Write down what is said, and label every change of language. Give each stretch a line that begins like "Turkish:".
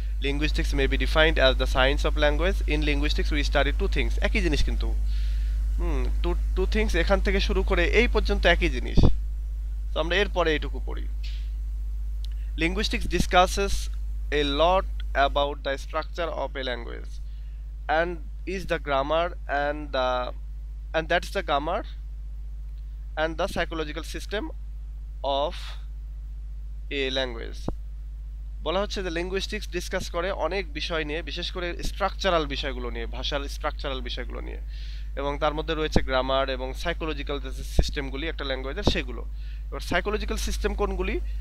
English: Linguistics may be defined as the science of language. In linguistics we study two things,
Bangla: একই জিনিস কিন্তু two things এখান থেকে শুরু করে এই পর্যন্ত একই জিনিস। তো আমরা এরপরে এইটুকু পড়ি।
English: Linguistics discusses a lot about the structure of a language and is the grammar and that's the grammar and the psychological system of a language.
Bangla: বলা হচ্ছে যে লিঙ্গুইস্টিক্স ডিসকাস করে অনেক বিষয় নিয়ে, বিশেষ করে স্ট্রাকচারাল বিষয়গুলো নিয়ে, ভাষার স্ট্রাকচারাল বিষয়গুলো নিয়ে, এবং তার মধ্যে রয়েছে গ্রামার এবং সাইকোলজিক্যাল যে সিস্টেমগুলি একটা ল্যাঙ্গুয়েজের সেগুলো। এবার সাইকোলজিক্যাল সিস্টেম কোনগুলি?